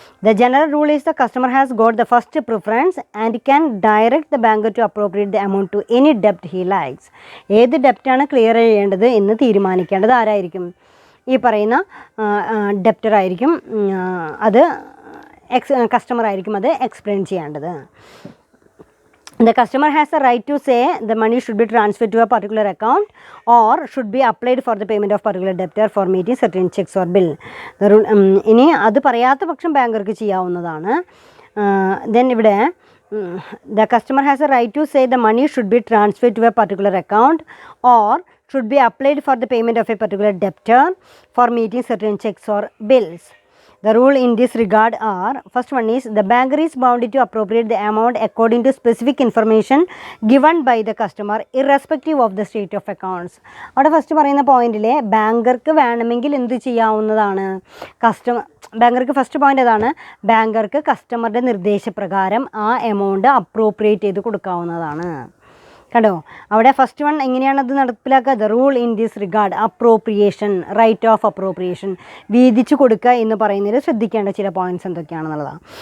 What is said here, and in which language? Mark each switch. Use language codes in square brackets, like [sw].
[en] The general rule is the customer has got the first preference and can direct the banker to appropriate the amount to any ഡെപ്റ്റ് he likes. [ml] ഏത് ഡെപ്റ്റാണ് clear ചെയ്യേണ്ടത് എന്ന് തീരുമാനിക്കേണ്ടത് ആരായിരിക്കും? ഈ പറയുന്ന debtor ആയിരിക്കും. അത് കസ്റ്റമർ ആയിരിക്കും അത് എക്സ്പ്ലെയിൻ ചെയ്യേണ്ടത്. [en] The customer has a right to say the money should be transferred to a particular account or should be applied for the payment of particular debtor for meeting certain checks or bill. [ml] ഇനി അത് പറയാത്ത പക്ഷം ബാങ്കർക്ക് ചെയ്യാവുന്നതാണ്. [en] Then ഇവിടെ the customer has a right to say the money should be transferred to a particular account or should be applied for the payment of a particular debtor for meeting certain checks or bills. The rule in this regard are, first one is, the banker is bound to appropriate the amount according to specific information given by the customer irrespective of the state of accounts. [ml] അവിടെ first പറയുന്ന പോയിന്റിൽ ബാങ്കർക്ക് വേണമെങ്കിൽ എന്ത് ചെയ്യാവുന്നതാണ്, ബാങ്കർക്ക് first point അതാണ്, ബാങ്കർക്ക് കസ്റ്റമറുടെ നിർദ്ദേശപ്രകാരം ആ amount appropriate ചെയ്ത് കൊടുക്കാവുന്നതാണ്. കണ്ടോ, അവിടെ ഫസ്റ്റ് വൺ എങ്ങനെയാണ് അത് നടപ്പിലാക്കുക? [en] the rule in this regard, [ml] appropriation, right of appropriation, വീതിച്ചു കൊടുക്കുക എന്ന് പറയുന്നതിൽ ശ്രദ്ധിക്കേണ്ട ചില പോയിന്റ്സ് എന്തൊക്കെയാണെന്നുള്ളതാണ്.